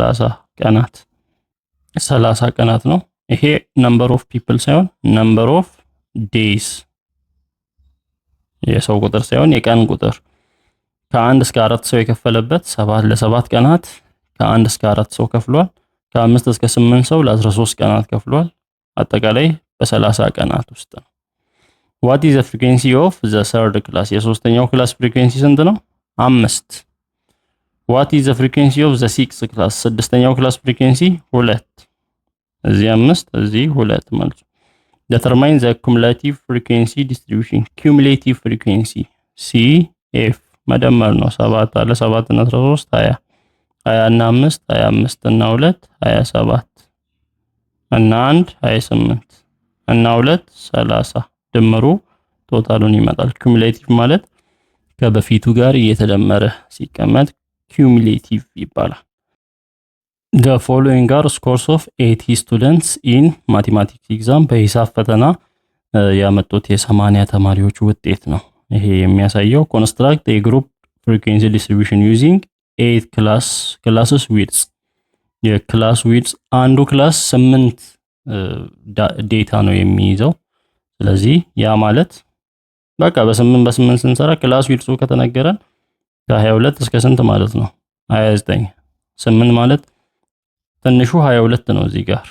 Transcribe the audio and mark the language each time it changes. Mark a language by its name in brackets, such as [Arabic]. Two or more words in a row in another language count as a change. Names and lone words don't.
[Amharic] 30 ቀናት ነው። ይሄ [English] number of people [Amharic] ሳይሆን [English] number of days [Amharic] የሰው ቁጥር ሳይሆን የቀን ቁጥር ከ1 እስከ 4 ሰው የከፈለበት 7 ለ7 ቀናት ከ1 እስከ 4 ሰው ከፍሏል። ከ5 እስከ 8 ሰው ለ13 ቀናት ከፍሏል። አጠቃላይ በ30 ቀናት ውስጥ ነው። [English] what is the frequency of the third class [Amharic] የሶስተኛው [English] class frequency [Amharic] ስንት ነው 5 what [English] is the frequency of the sixth class [Amharic] ስድስተኛው ክላስ ፍሪኩዌንሲ 2 እዚህ 5 እዚህ 2 ማለት ነው [English] determine the cumulative frequency distribution cumulative frequency CF [Amharic] መደመር ነው 7 አለ 7 እና 13 20 20 እና 5 25 እና 2 27 እና 1 28 እና 2 30 ድምሩ ቶታሉን ይመጣል። ኩሙሌቲቭ ማለት ከበፊቱ ጋር እየተደመረ ሲቀመጥ ኩሙሌቲቭ ይባላል። [English] the following are scores of 80 students in mathematics exam [Amharic] በሂሳብ ፈተና ያመጡት የ80 ተማሪዎች ውጤት ነው። ይሄ የሚያሳየው [English] construct a group frequency distribution using 8 classes widths [Amharic] የክላስ widths አንዱ ክላስ 8 ዴታ ነው የሚይዘው ስለዚህ ያ ማለት በቃ በ8 ስንሰራ ክላስ ዊድሱ ከተነገረን ከ22 እስከ ስንት ማለት ነው 29 8 ማለት ትንሹ 22 ነው እዚህ ጋር